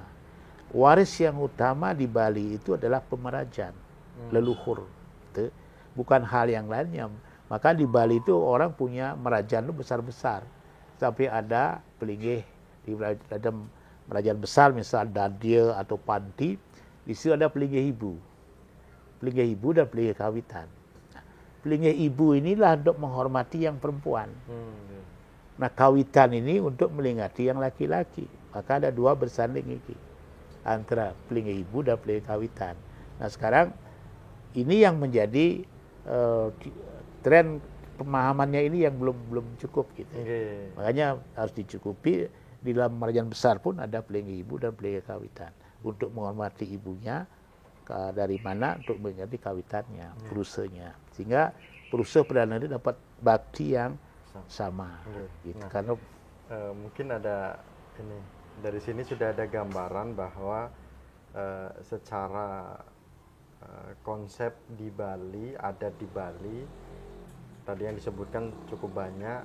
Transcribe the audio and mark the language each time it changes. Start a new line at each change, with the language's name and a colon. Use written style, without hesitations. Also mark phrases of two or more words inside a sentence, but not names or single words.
Indonesian: Waris yang utama di Bali itu adalah pemerajan, leluhur. Itu bukan hal yang lainnya. Maka di Bali itu orang punya merajan itu besar-besar. Sampai ada pelinggih, ada merajan besar misal Dadia atau Panti, di situ ada pelinggih ibu. Pelinggih ibu dan pelinggih kawitan. Pelinggih ibu inilah untuk menghormati yang perempuan. Nah, kawitan ini untuk melingati yang laki-laki. Maka ada 2 bersanding ini antara pelinggih ibu dan pelinggih kawitan. Nah, sekarang ini yang menjadi tren pemahamannya ini yang belum cukup gitu. Makanya harus dicukupi. Di dalam merajan besar pun ada pelinggih ibu dan pelinggih kawitan untuk menghormati ibunya dari mana untuk mengganti kawitannya, perusanya, sehingga perusa perdana itu dapat bakti yang sama. Gitu. Nah, karena mungkin ada ini dari sini sudah ada gambaran bahwa secara konsep di Bali, adat di Bali tadi yang disebutkan cukup banyak.